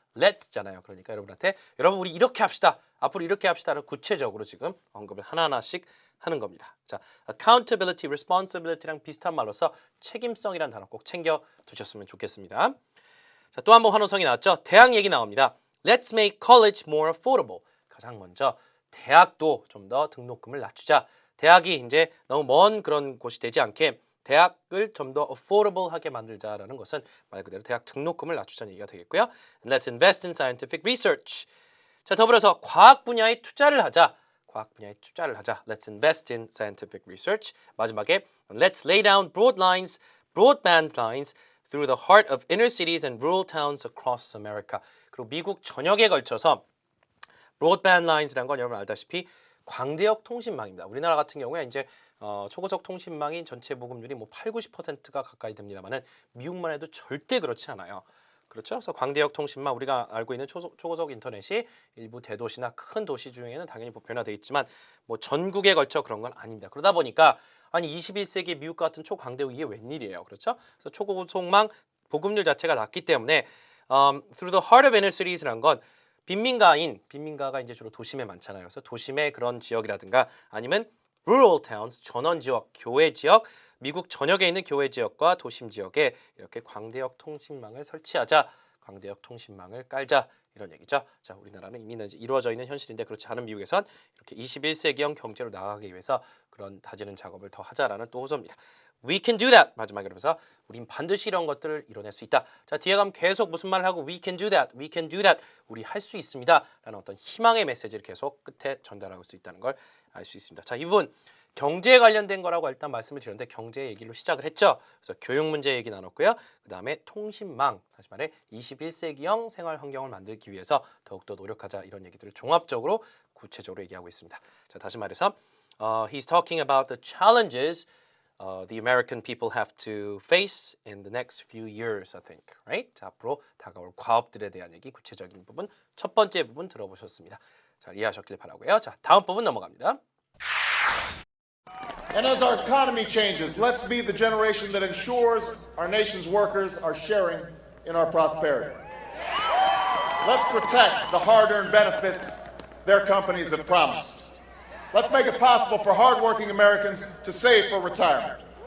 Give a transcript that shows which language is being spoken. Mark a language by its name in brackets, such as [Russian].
[Korean] let's잖아요. 그러니까 여러분한테 여러분 우리 이렇게 합시다. 앞으로 이렇게 합시다를 구체적으로 지금 언급을 하나하나씩 하는 겁니다. 자, accountability, responsibility랑 비슷한 말로서 책임성이라는 단어 꼭 챙겨 두셨으면 좋겠습니다. 자, 또 한 번 환호성이 나왔죠? 대학 얘기 나옵니다. [English] Let's make college more affordable. [Korean] 가장 먼저 대학도 좀 더 등록금을 낮추자. 대학이 이제 너무 먼 그런 곳이 되지 않게 대학을 좀 더 affordable하게 만들자라는 것은 말 그대로 대학 등록금을 낮추자는 얘기가 되겠고요. [English] Let's invest in scientific research. [Korean] 자, 더불어서 과학 분야에 투자를 하자. 과학 분야에 투자를 하자. [English] Let's invest in scientific research. [Korean] 마지막에 [English] Let's lay down broadband lines through the heart of inner cities and rural towns across America. [Korean] 그리고 미국 전역에 걸쳐서 broadband lines라는 건 여러분 알다시피 광대역 통신망입니다. 우리나라 같은 경우에 이제 초고속 통신망인 전체 보급률이 뭐 80~90%가 가까이 됩니다만은 미국만 해도 절대 그렇지 않아요. 그렇죠? 그래서 광대역 통신망, 우리가 알고 있는 초고속 인터넷이 일부 대도시나 큰 도시 중에는 당연히 보편화되어 있지만 뭐 전국에 걸쳐 그런 건 아닙니다. 그러다 보니까 아니 21세기 미국 같은 초광대역 이게 웬일이에요. 그렇죠? 그래서 초고속망 보급률 자체가 낮기 때문에 [English] through the heart of inner cities [Korean] 라는 건 빈민가가 이제 주로 도심에 많잖아요. 그래서 도심의 그런 지역이라든가 아니면 rural towns, 전원 지역, 교외 지역, 미국 전역에 있는 교외 지역과 도심 지역에 이렇게 광대역 통신망을 설치하자, 광대역 통신망을 깔자, 이런 얘기죠. 자, 우리나라는 이미 이루어져 있는 현실인데 그렇지 않은 미국에선 이렇게 21세기형 경제로 나아가기 위해서 그런 다지는 작업을 더 하자라는 또 호소입니다. [English] We can do that. [Korean] 마지막에 그러면서 우린 반드시 이런 것들을 이뤄낼 수 있다. 자, 뒤에 가면 계속 무슨 말을 하고 [English] we can do that, we can do that. [Korean] 우리 할 수 있습니다. 라는 어떤 희망의 메시지를 계속 끝에 전달할 수 있다는 걸 알 수 있습니다. 자, 이 부분 경제에 관련된 거라고 일단 말씀을 드렸는데 경제 얘기로 시작을 했죠. 그래서 교육 문제 얘기 나눴고요. 그 다음에 통신망, 다시 말해 21세기형 생활 환경을 만들기 위해서 더욱더 노력하자, 이런 얘기들을 종합적으로 구체적으로 얘기하고 있습니다. 자, 다시 말해서 [English] he's talking about the challenges the American people have to face in the next few years, I think, right? [Korean] 자, 앞으로 다가올 과업들에 대한 얘기, 구체적인 부분, 첫 번째 부분 들어보셨습니다. 자, 이해하셨길 바라고요. 자, 다음 부분 넘어갑니다. [English] And as our economy changes, let's be the generation that ensures our nation's workers are sharing in our prosperity. Let's protect the hard-earned benefits their companies have promised. Let's make it possible for hardworking Americans to save for retirement.